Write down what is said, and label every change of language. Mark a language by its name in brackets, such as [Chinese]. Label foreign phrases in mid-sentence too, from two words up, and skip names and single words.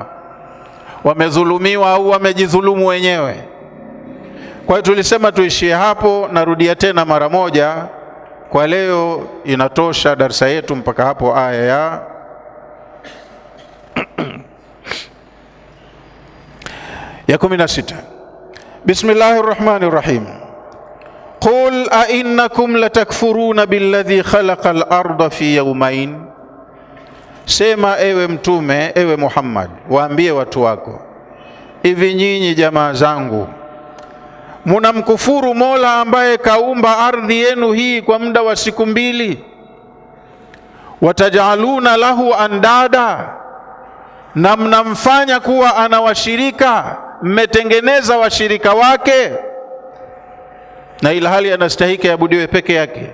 [Swahili] Wamedhulumiwa au wamejidhulumu wenyewe? Kwa hiyo tulisema tuishie hapo. Narudia tena mara moja, kwa leo inatosha darasa yetu mpaka hapo, aya ya 16. [Arabic] بسم الله الرحمن الرحيم. قل أئنكم لتكفرون بالذي خلق الأرض في يومين, [Swahili] Sema ewe Mtume, ewe Muhammad, waambie watu wako, hivi nyinyi jamaa zangu, munamkufuru Mola ambaye kaumba ardhi yenu hii kwa muda wa siku 2, [Arabic] وتجعلون له أندادا, [Swahili] na mnamfanya kuwa ana washirika, mmetengeneza washirika wake, na ilhali anastahiki abudiwe peke yake.